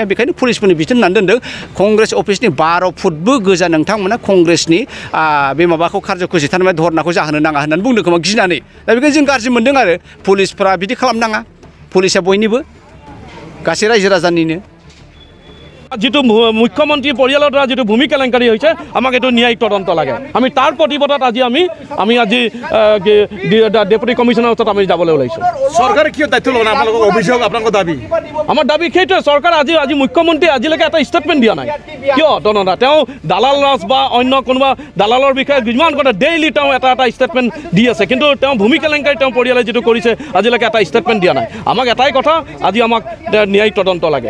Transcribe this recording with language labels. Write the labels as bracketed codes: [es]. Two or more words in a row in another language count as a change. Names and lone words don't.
[brx] बेखायनो पुलिसफोरनि बिथोन होनानै दोनदों, कंग्रेस अफिसनि 12 फुटबो गोजा नोंथांमोना कंग्रेसनि बे माबाखौ कार्जकुसि थारमाने धरनाखौ जाहोनो नाङा होननानै बुंदों खोमा गिनानै। दा बेखायनो जों गाज्रि मोनदों आरो पुलिसफोरा बिदि खालामनाङा। पुलिसआ बयनिबो, गासै रायजो राजानिनो। [as] যিটো মুখ্যমন্ত্ৰী পৰিয়ালৰ দ্বাৰা যিটো ভূমি কেলেংকাৰী হৈছে আমাক এইটো ন্যায়িক তদন্ত লাগে আমি তাৰ প্ৰতিবাদত আজি আমি আজি ডেপুটি কমিশনাৰ ওচৰত আমি যাবলৈ ওলাইছোঁ চৰকাৰে কিয় দায়িত্ব লোৱা নাই আপোনালোকৰ অভিযোগ আপোনালোকৰ দাবী আমাৰ দাবী সেইটোৱে চৰকাৰ আজি মুখ্যমন্ত্ৰী আজিলৈকে এটা ষ্টেটমেণ্ট দিয়া নাই কিয় তনদা তেওঁ দালাল ৰাজ বা অন্য কোনোবা দালালৰ বিষয়ে যিমান কথা ডেইলি তেওঁ এটা ষ্টেটমেণ্ট দি আছে কিন্তু তেওঁ ভূমি কেলেংকাৰী তেওঁ পৰিয়ালে যিটো কৰিছে আজিলৈকে এটা ষ্টেটমেণ্ট দিয়া নাই আমাক এটাই কথা আজি আমাক ন্যায়িক তদন্ত লাগে